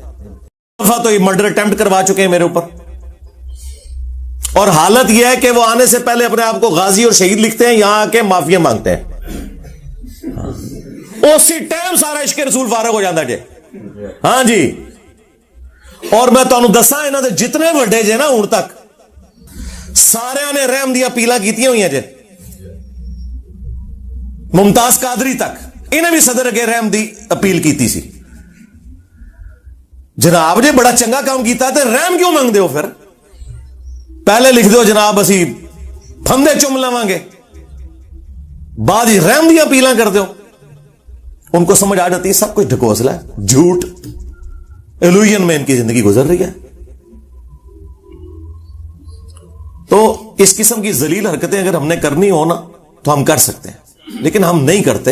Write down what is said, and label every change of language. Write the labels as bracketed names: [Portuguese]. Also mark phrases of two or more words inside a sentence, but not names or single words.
[Urdu] تو یہ [English] murder attempt [Urdu] کروا چکے ہیں میرے اوپر, اور حالت یہ ہے کہ وہ آنے سے پہلے اپنے آپ کو غازی اور شہید لکھتے ہیں, یہاں آ کے معافیا مانگتے ہیں. اسی ٹائم سارا عشق رسول فارغ ہو جاتا جی. [Punjabi] ہاں جی, اور میں تمہیں دساں انہاں دے جتنے وڈے جے نا ہن تک سارے نے رحم دی اپیلاں کیتیاں ہوئی ہیں جے. ممتاز قادری تک انہیں بھی صدر اگے رحم دی اپیل کیتی سی. جناب جی بڑا چنگا کام کیتا تے رحم کیوں مانگ دے ہو؟ پھر پہلے لکھ دو جناب اسی پھندے چوم لواں گے, بعد ہی رحم دی اپیلاں کر دو. [Urdu] ان کو سمجھ آ جاتی ہے سب کچھ ڈھکوسلا ہے, جھوٹ, ایلوژن میں ان کی زندگی گزر رہی ہے. تو اس قسم کی ذلیل حرکتیں اگر ہم نے کرنی ہو نا تو ہم کر سکتے ہیں, لیکن ہم نہیں کرتے.